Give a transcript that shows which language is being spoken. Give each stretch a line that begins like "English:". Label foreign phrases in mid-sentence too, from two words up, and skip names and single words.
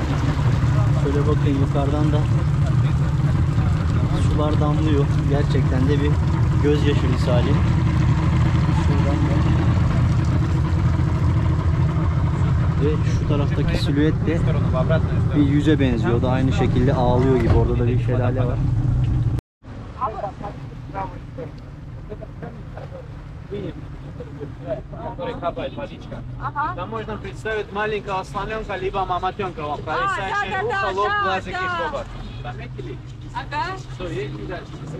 Turkish: Şöyle bakın, yukarıdan da sular damlıyor. Gerçekten de bir gözyaşı misali. Şuradan da. Ve şu taraftaki silüet de bir yüze benziyor. O da aynı şekilde ağlıyor gibi. Orada da bir şelale var.
Russian: Там можно представить маленького слоненка, либо мамонтенка. Вам провисающий да, ухо, да, лоб, да, глазики, да. хобот. Заметили? Ага. Все, едем дальше.